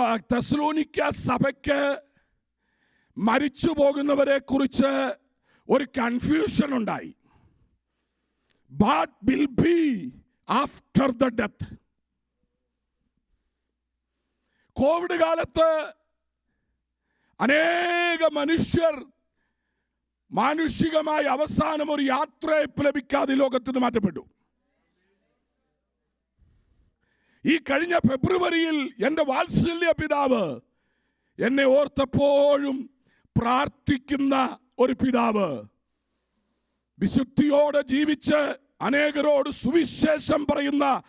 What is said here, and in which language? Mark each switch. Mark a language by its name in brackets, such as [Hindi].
[Malayalam] തെസ്സലോനിക്ക സഭയ്ക്ക് മരിച്ചു പോകുന്നവരെ കുറിച്ച് ഒരു കൺഫ്യൂഷൻ ഉണ്ടായി. [English] What will be after the death? [Malayalam] Covid കാലത്ത് അനേക മനുഷ്യർ മാനുഷികമായി അവസാനം ഒരു യാത്രയപ്പ് ലഭിക്കാതെ ലോകത്ത് നിന്ന് മാറ്റപ്പെട്ടു. ഈ കഴിഞ്ഞ ഫെബ്രുവരിയിൽ എൻ്റെ വാത്സല്യ പിതാവ് എന്നെ ഓർത്തപ്പോഴും പ്രാർത്ഥിക്കുന്ന ഒരു പിതാവ്, വിശുദ്ധിയോടെ ജീവിച്ച് അനേകരോട് സുവിശേഷം പറയുന്ന,